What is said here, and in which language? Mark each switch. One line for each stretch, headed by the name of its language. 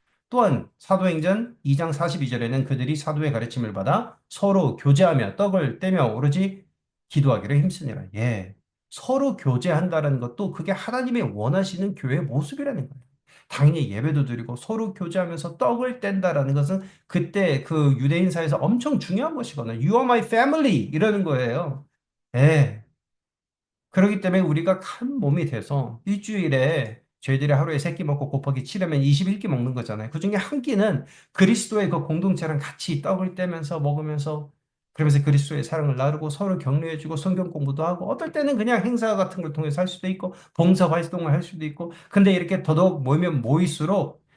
Korean: 또한 사도행전 2장 42절에는 그들이 사도의 가르침을 받아 서로 교제하며 떡을 떼며 오로지 기도하기를 힘쓰니라. 예. 서로 교제한다는 것도 그게 하나님의 원하시는 교회의 모습이라는 거예요. 당연히 예배도 드리고 서로 교제하면서 떡을 뗀다라는 것은 그때 그 유대인 사회에서 엄청 중요한 것이거든요.
English: You are my family
Korean: 이러는 거예요. 예. 그렇기 때문에 우리가 한 몸이 돼서 일주일에 저희들이 하루에 세 끼 먹고 곱하기 7하면 21끼 먹는 거잖아요. 그중에 한 끼는 그리스도의 그 공동체랑 같이 떡을 떼면서 먹으면서 그러면서 그리스도의 사랑을 나누고 서로 격려해주고 성경 공부도 하고 어떨 때는 그냥 행사 같은 걸 통해서 할 수도 있고 봉사 활동을 할 수도 있고 근데 이렇게 더더욱 모이면 모일수록